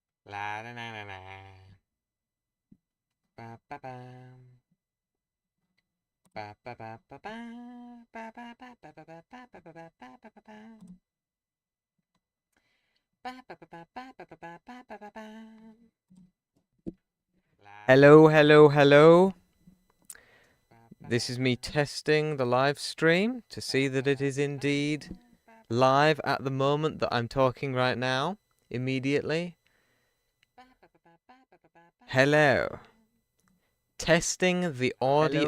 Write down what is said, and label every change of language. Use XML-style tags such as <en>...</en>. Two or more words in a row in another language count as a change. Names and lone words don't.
<en>La la la la la. Ba ba ba. Ba ba ba ba ba. Ba ba ba ba ba ba ba ba ba ba ba ba ba ba. Ba ba ba ba ba ba ba ba ba ba ba ba. Hello, hello, hello. This is me testing the live stream to see that it is indeed live at the moment that I'm talking right now, immediately. Hello. Testing the audio.</en>